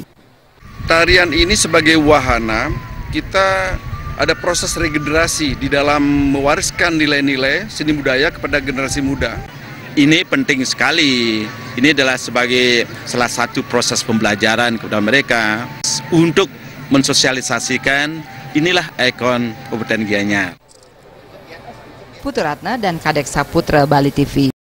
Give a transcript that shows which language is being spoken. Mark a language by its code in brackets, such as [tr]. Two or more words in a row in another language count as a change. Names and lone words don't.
[id] Tarian ini sebagai wahana, kita ada proses regenerasi di dalam mewariskan nilai-nilai seni budaya kepada generasi muda. Ini penting sekali. Ini adalah sebagai salah satu proses pembelajaran kepada mereka untuk mensosialisasikan inilah ikon Kabupaten Gianyar. Putu Ratna dan Kadek Saputra, Bali TV.